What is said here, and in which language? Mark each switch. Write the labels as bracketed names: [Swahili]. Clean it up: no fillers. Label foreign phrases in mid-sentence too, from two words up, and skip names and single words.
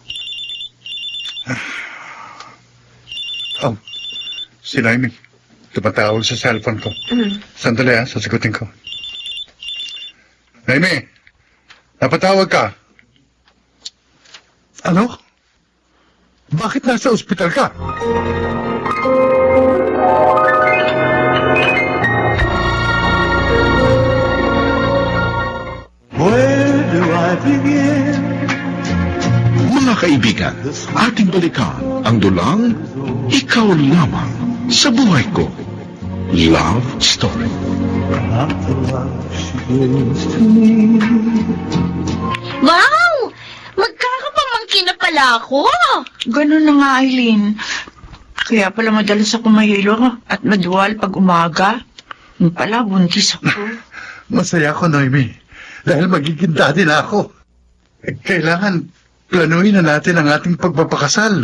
[Filipino] Si Naomi. Tumatawag sa cellphone ko. Sandali sasagutin ko. Naomi, napatawag ka. Ano? Bakit nasa ospital ka? [English] Where do I begin? [Filipino] Mga kaibigan, ating balikan ang dulang Ikaw Lamang sa Buhay Ko. [English] Love Story. Not the love she gives to me. Wow! [Filipino] Magkakapamangkin na pala ako! Ganun na nga, Eileen. Kaya pala madalas ako mahilo at maduwal pag umaga. Yung pala, buntis ako. Masaya ako, Noemi. Dahil magiging daddy na ako. Kailangan planuhin na natin ang ating pagpapakasal.